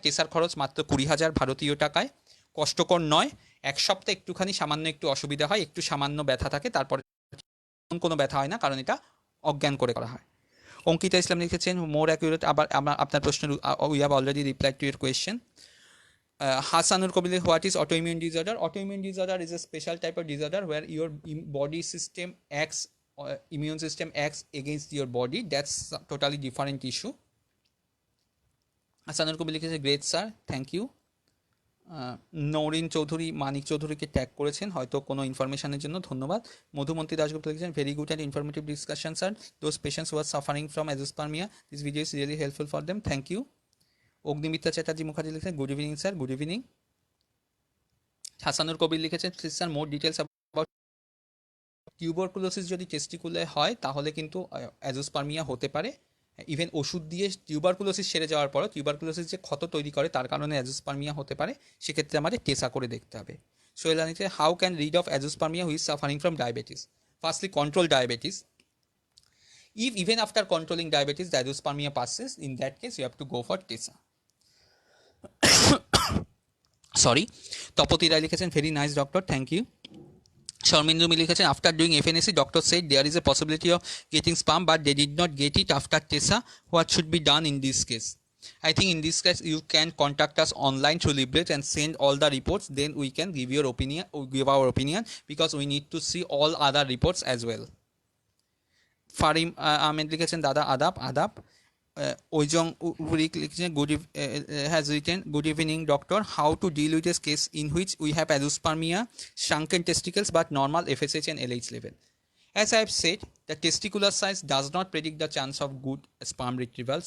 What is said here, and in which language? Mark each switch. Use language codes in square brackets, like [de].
[bn] টেসার খরচ মাত্র 20,000 ভারতীয় টাকায়, কষ্টকর নয়। এক সপ্তাহে একটুখানি সামান্য একটু অসুবিধা হয়, একটু সামান্য ব্যথা থাকে, তারপরে কোনো ব্যথা হয় না, কারণ এটা অজ্ঞান করে করা হয়। [en] অঙ্কিতা ইসলাম লিখেছেন, more accurate, [bn] আবার আপনার প্রশ্ন [en] We have already replied to your question. Hasanur Kobili, what is autoimmune disorder? Autoimmune disorder is a special type of disorder where your body system acts, immune system acts against your body. That's a totally different issue. Hasanur Kobili is a great sir, thank you. [bn] Nourin Chowdhury মানিক চৌধুরীকে tag করেছেন হয়তো কোনো ইনফরমেশনের জন্য, ধন্যবাদ। [en] Madhumanti Dasgupta [bn] লিখেছেন, [en] Very good and informative discussion sir, those patients who are suffering from azoospermia, this video is really helpful for them, thank you. Agnimitra Chatterjee Mukherjee [bn] লিখেছেন, [en] Good evening sir, good evening. Hasanur Kabir লিখেছেন, please sir more details about tuberculosis. [bn] যদি টেস্টিকুলে হয় তাহলে কিন্তু azoospermia হতে পারে। Even ওষুধ দিয়ে টিউবারকুলোসিস সেরে যাওয়ার পরও টিউবারকুলোসিস যে ক্ষত তৈরি করে তার কারণে অ্যাজোস্পার্মিয়া হতে পারে, সেক্ষেত্রে আমাদের টেসা করে দেখতে হবে। [en] সোহেল আনিতে, how can rid of azoospermia who is suffering from diabetes? Firstly control diabetes. If even after controlling diabetes the azoospermia passes, in that case you have to go for TESA. Sorry. Tapati Roy [bn] লিখেছেন, [en] Very nice doctor, thank you. Sharmindu মি লিখেছেন, after doing FNAC doctor said there is a possibility of getting sperm but they did not get it after TESA, what should be done in this case? I think in this case you can contact us online through Librate and send all the reports, then we can give your opinion, give our opinion, because we need to see all other reports as well. [bn] ফারিম Ahmed লিখেছেন, দাদা আদাব আদাব। [en] ওইজং উরিক [bn] লিখেছেন, [en] Has written, good evening doctor, how to deal with as case in which we have azoospermia, shrunken testicles but normal FSH and LH level? As I have said, the testicular size does not predict the chance of good sperm retrieval.